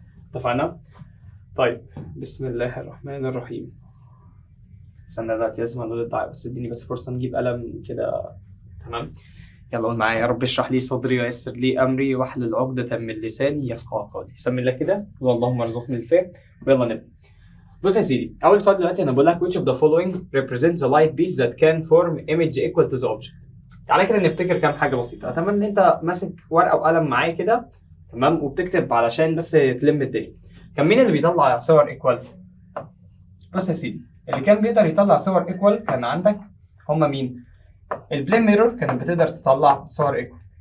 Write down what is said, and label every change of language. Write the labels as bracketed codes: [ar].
[ar] اتفقنا؟ طيب بسم الله الرحمن الرحيم. استنى دلوقتي لازم اقول الدعاء، بس اديني بس فرصه نجيب قلم كده. تمام، يلا قول معايا: يا رب اشرح لي صدري ويسر لي امري واحلل عقدة من لساني يفقهوا قولي. سمي الله كده اللهم ارزقني الفهم، ويلا نبدا. بص يا سيدي، اول سؤال دلوقتي انا بقول لك [en] which of the following represents the light piece that can form image equal to the object. [ar] تعالى كده نفتكر كام حاجه بسيطه. اتمنى ان انت ماسك ورقه وقلم معايا كده، تمام، وبتكتب علشان بس تلم الدنيا. كان مين اللي بيطلع صور ايكوال؟ بص يا سيدي، اللي كان بيقدر يطلع صور ايكوال كان عندك هما مين؟ البلين ميرور كانت بتقدر تطلع صور ايكوال.